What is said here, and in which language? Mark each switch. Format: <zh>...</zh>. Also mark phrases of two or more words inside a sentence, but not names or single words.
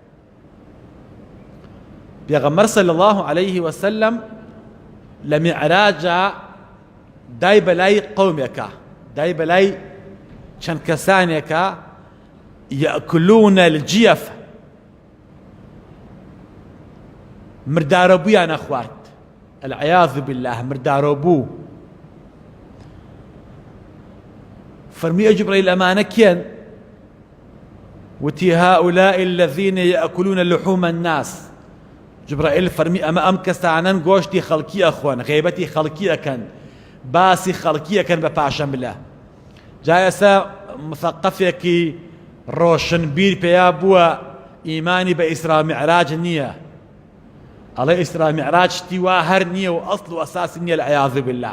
<ckb>پێغەمبەر</ckb> <ar>صلی الله عليه وسلم</ar> <ckb>لە میعراجا دای بەلای قەومێکە دای بەلای چەند کەسانێکە</ckb> <ar>یەکلون الجیف</ar> <ckb>مردارە بوویانە خوارد</ckb> <ar>العیاذ بالله</ar> <ckb>مردارە بوو. فەرمی ئەی جوبرەیل ئەمانە کێن؟ وتی</ckb> <ar>هؤلاء الذين يأكلون لحوم الناس.</ar> <ckb>جبرائیل فەرمی ئەمە ئەم کەسانن گۆشتی خەڵکی ئەخۆن غیبەتی خەڵکی ئەکەن باسی خەڵکی ئەکەن بە پاشەملە. جا ئێستا مثەقەفێکی ڕۆشنبیر پێیا بووە ئیمانی بە ئیسرا میعراج نییە ئەڵێ ئیسرا میعراج شتی وا هەر نییە و ئەسڵ و ئەساسی نییە</ckb> <ar>العیاذ بالله.</ar>